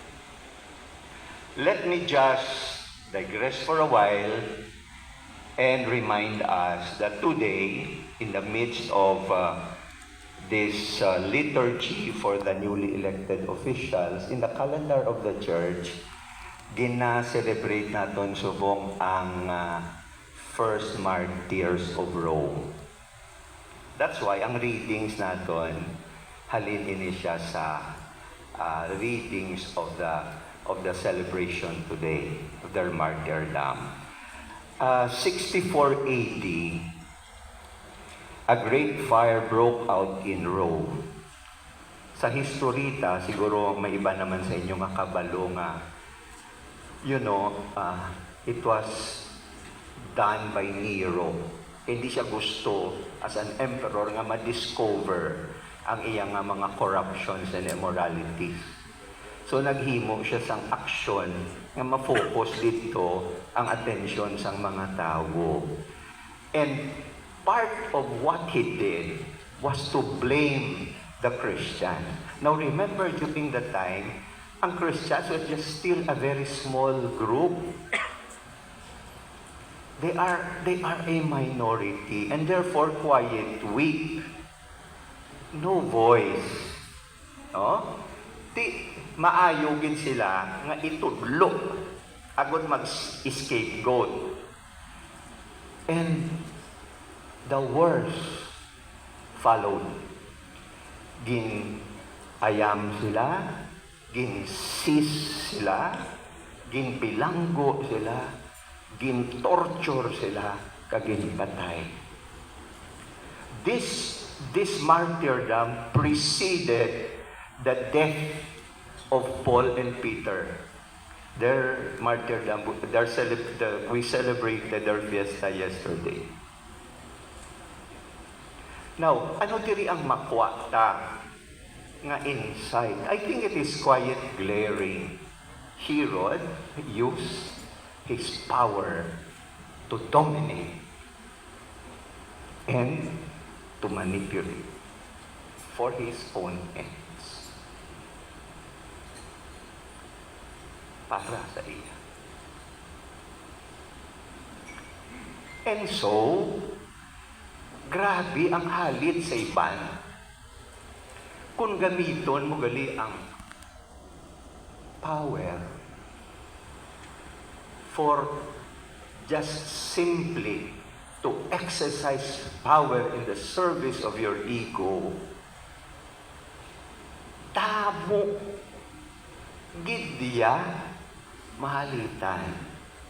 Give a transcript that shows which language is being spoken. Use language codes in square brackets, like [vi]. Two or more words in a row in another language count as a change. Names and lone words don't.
[en] Let me just digress for a while and remind us that today, in the midst of this liturgy for the newly elected officials, in the calendar of the church, [hil] gina-celebrate natin subong ang [en] first martyrs of Rome. That's why ang readings [hil] natin, halin ini siya sa [en] readings of the celebration today of their martyrdom. 64 AD, a great fire broke out in Rome. [hil] Sa historita, siguro may iba naman sa inyo makabalo nga, [en] it was done by Nero. [hil] Hindi siya gusto [en] as an emperor [hil] nga ma-discover ang iyang mga corruptions and immoralities. So naghimo siya sang aksyon nga ma-focus dito ang atensyon sang mga tao. [en] And part of what he did was to blame the Christian. Now remember, during the time, ang Christians were just still a very small group. They are a minority and therefore quiet, weak, no voice. No? [hil] maayo gid sila nga itudlo agud mag-scapegoat. [en] And the worst followed. [hil] Ayam sila, sis sila, bilanggo sila, torture sila, patay. [en] This martyrdom preceded the death of Paul and Peter. Their martyrdom, we celebrated their fiesta yesterday. Now, [hil] ano diri ang makwata nga insight? [en] I think it is quite glaring. Herod used his power to dominate and to manipulate for his own ends. [hil] Para sa iya. [en] And so, [hil] grabe ang halit sa iban. Kung gamiton mo gali ang [en] power for just simply to exercise power in the service of your ego, [hil] tamo gidya mahalitan.